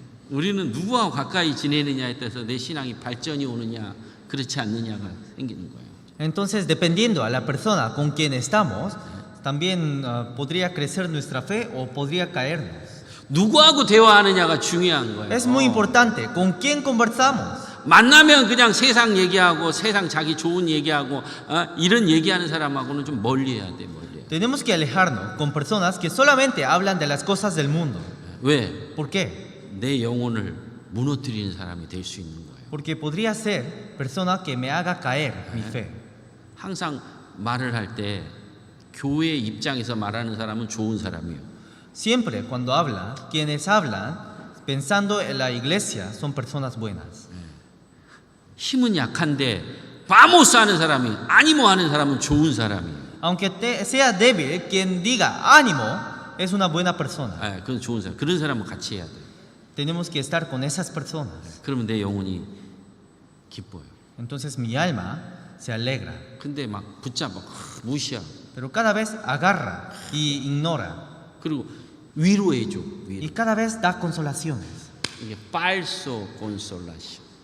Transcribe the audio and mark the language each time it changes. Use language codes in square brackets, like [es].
[ko] 우리는 누구하고 가까이 지내느냐에 따라서 내 신앙이 발전이 오느냐 그렇지 않느냐가 생기는 거예요. [es] Entonces, dependiendo a la persona con quien estamos, también podría crecer nuestra fe o podría caernos. [ko] 누구하고 대화하느냐가 중요한 거예요. [es] Es muy importante con quién conversamos. [ko] 만나면 그냥 세상 얘기하고 세상 자기 좋은 얘기하고 이런 얘기하는 사람하고는 좀 멀리해야 돼. [es] Tenemos que alejarnos con personas que solamente hablan de las cosas del mundo. [ko] 왜? [es] ¿Por qué? [ko] 내 영혼을 무너뜨리는 사람이 될 수 있는 거예요. [es] Porque podría ser persona que me haga caer mi fe. [ko] 항상 말을 할 때 교회 입장에서 말하는 사람은 좋은 사람이에요. [es] Siempre cuando habla, quienes hablan pensando en la iglesia son personas buenas. [ko] 힘은 약한데 바모스 하는 사람이 아니모 하는 사람은 좋은 사람이에요. [es] Aunque sea débil, quien diga ánimo es una buena persona. [ko] 그건 좋은 사람. 그런 사람은 같이 해야 돼요. [es] Tenemos que estar con esas personas. [ko] 그러면 내 영혼이 기뻐요. [es] Entonces mi alma se alegra. [ko] 근데 막 붙잡아 무시하고. [es] Pero cada vez agarra y ignora. [ko] 그리고 위로해줘. [es] Y cada vez da consolaciones. [ko] 이게 [es] falso consolación.